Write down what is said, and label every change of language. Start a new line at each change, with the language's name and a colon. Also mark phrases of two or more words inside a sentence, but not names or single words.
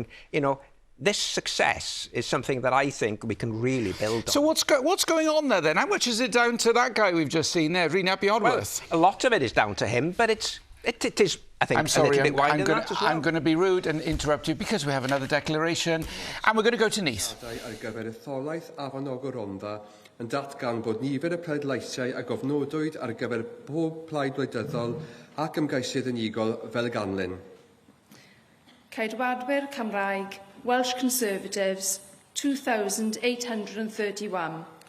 English: You know, this success is something that I think we can really build on. So what's going on there then? How much is it down to that guy we've just seen there, Rhys Abiodworth? Well, a lot of it is down to him, but it is, I think, a little bit wider than that as well. I'm going to be rude and interrupt you because we have another declaration, and we're going to go to Neath.
Welsh: Ar gyfer etholaeth Afon Ogwen Rhondda yn datgan bod nifer y pleidleisiau a gofnodwyd ar gyfer pob plaid wleidyddol ac ymgeisydd unigol fel ganlyn. Ceidwadwyr Cymraeg, Welsh Conservatives, 2,831.